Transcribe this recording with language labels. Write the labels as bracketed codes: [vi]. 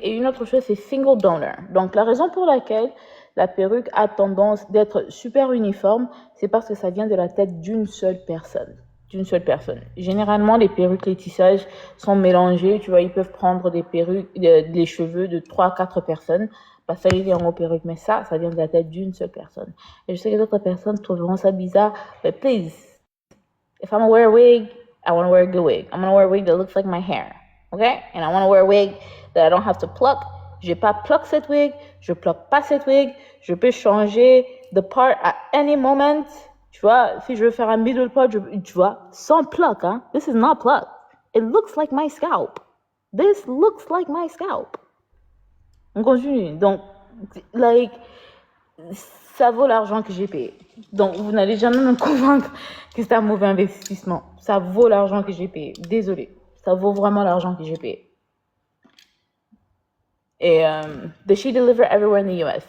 [fr] Et une autre chose, c'est [en] single donor. [fr] Donc la raison pour laquelle la perruque a tendance d'être super uniforme, c'est parce que ça vient de la tête d'une seule personne. Généralement, les perruques, les tissages sont mélangés. Tu vois, ils peuvent prendre des perruques, les cheveux de 3 à 4 personnes. Parce que ça les en perruque, mais ça vient de la tête d'une seule personne. Et je sais que d'autres personnes trouveront ça bizarre. [en] But please, if I'm gonna wear a wig, I want to wear a good wig. I'm gonna wear a wig that looks like my hair. Okay? And I want to wear a wig that I don't have to pluck. [fr] Je vais pas pluck cette wig. Je pluck pas cette wig. Je peux changer [en] the part at any moment. [fr] Tu vois, si je veux faire un middle part, tu vois, sans pluck, hein. [en] This is not pluck. It looks like my scalp. This looks like my scalp. [fr] On continue. Donc, like, ça vaut l'argent que j'ai payé. Donc, vous n'allez jamais me convaincre que c'est un mauvais investissement. Ça vaut l'argent que j'ai payé. Désolée. Ça vaut vraiment l'argent que j'ai payé. [en] Et does she deliver everywhere in the US?